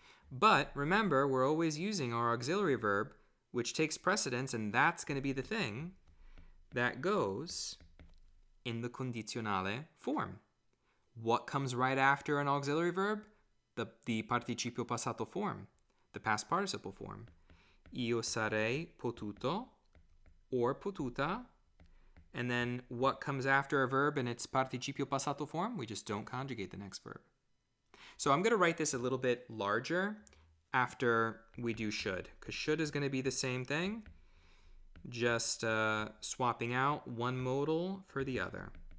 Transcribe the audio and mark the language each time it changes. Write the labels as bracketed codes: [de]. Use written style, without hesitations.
[en] But remember, we're always using our auxiliary verb, which takes precedence, and that's going to be the thing that goes in the condizionale form. What comes right after an auxiliary verb? The participio passato form, the past participle form. [it] Io sarei potuto or potuta. [en] And then what comes after a verb in its participio passato form? We just don't conjugate the next verb. So I'm going to write this a little bit larger after we do should, because should is going to be the same thing, just swapping out one modal for the other.